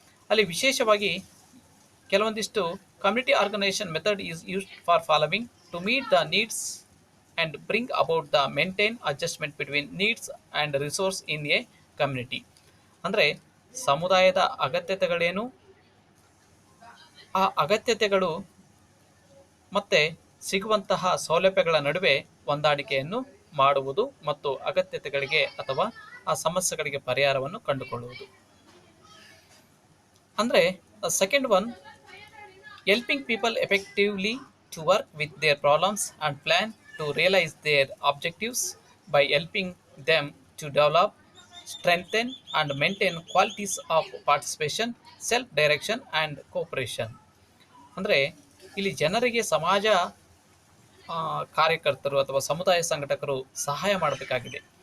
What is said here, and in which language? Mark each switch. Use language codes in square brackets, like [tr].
[kn] ಅಲ್ಲಿ ವಿಶೇಷವಾಗಿ ಕೆಲವೊಂದಿಷ್ಟು [en] Community organisation method is used for following. to meet the needs and bring about the maintain adjustment between needs and resource in a community. [kn] ಅಂದರೆ ಸಮುದಾಯದ ಅಗತ್ಯತೆಗಳೇನು, ಆ ಅಗತ್ಯತೆಗಳು ಮತ್ತೆ ಸಿಗುವಂತಹ ಸೌಲಭ್ಯಗಳ ನಡುವೆ ಹೊಂದಾಣಿಕೆಯನ್ನು ಮಾಡುವುದು ಮತ್ತು ಅಗತ್ಯತೆಗಳಿಗೆ ಅಥವಾ ಆ ಸಮಸ್ಯೆಗಳಿಗೆ ಪರಿಹಾರವನ್ನು ಕಂಡುಕೊಳ್ಳುವುದು. [en] ಅಂದರೆ second one, helping people effectively to work with their problems and plan to realize their objectives by helping them to develop, strengthen, and maintain qualities of participation, self-direction, and cooperation. [kn] ಅಂದರೆ ಇಲ್ಲಿ ಜನರಿಗೆ ಸಮಾಜ ಕಾರ್ಯಕರ್ತರು ಅಥವಾ ಸಮುದಾಯ ಸಂಘಟಕರು ಸಹಾಯ ಮಾಡಬೇಕಾಗಿದೆ.